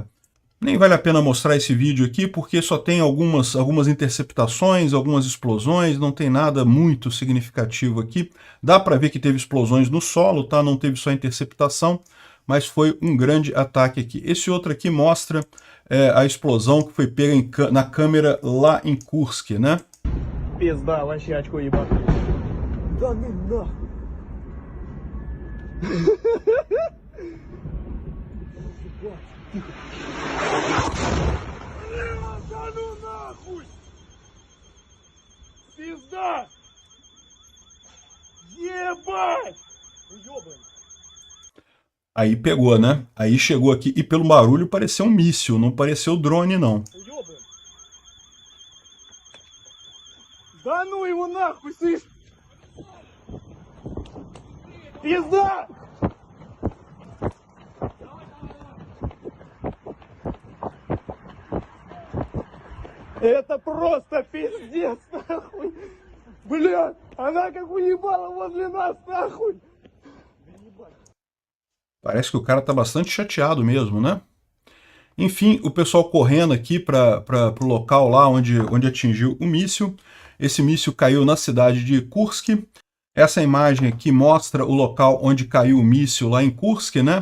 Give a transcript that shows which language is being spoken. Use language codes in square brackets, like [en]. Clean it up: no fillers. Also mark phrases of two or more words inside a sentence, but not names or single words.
[pt] Nem vale a pena mostrar esse vídeo aqui, porque só tem algumas interceptações, algumas explosões, não tem nada muito significativo aqui. Dá para ver que teve explosões no solo, tá? Não teve só interceptação, mas foi um grande ataque aqui. Esse outro aqui mostra a explosão que foi pega na câmera lá em Kursk, né? [ru] Пизда, вообще очко ебаное. Да ну нахуй. Да ну нахуй! Пизда! Ебать! Ёбаный. [pt] Aí pegou, né? Aí chegou aqui e pelo barulho pareceu um míssil, não pareceu drone, não. [ru] Ёбаный. Да ну его нахуй, слышь! Пизда! Это просто пиздец, нахуй! Блядь, она как уебала возле нас, нахуй! [pt] Parece que o cara tá bastante chateado mesmo, né? Enfim, o pessoal correndo aqui para o local lá onde atingiu o míssil. Esse míssil caiu na cidade de Kursk. Essa imagem aqui mostra o local onde caiu o míssil lá em Kursk, né?